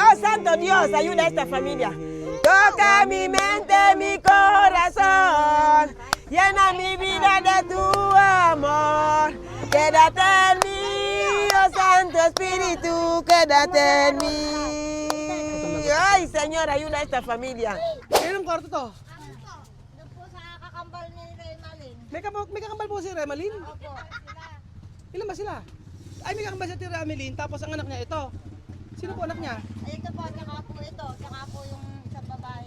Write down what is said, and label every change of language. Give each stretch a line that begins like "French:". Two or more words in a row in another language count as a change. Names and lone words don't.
Spanish: Oh, Santo Dios, ayuda a esta familia. Toca mi mente, mi corazón. Llena mi vida de tu amor. Quédate en mí, oh Santo Espíritu, quédate en mí. Ay, Señor, ayuda a esta familia.
Filipino: Ilang kwarto to? Doon po sa kakambal ni Remalin. May kakambal po si Remalin? Opo, sila. Ilan ba sila? Ay, may kakambal si Remalin, tapos ang anak niya ito. Sino po anak niya? Ay, ito po, tsaka po ito. Tsaka po yung isang babae.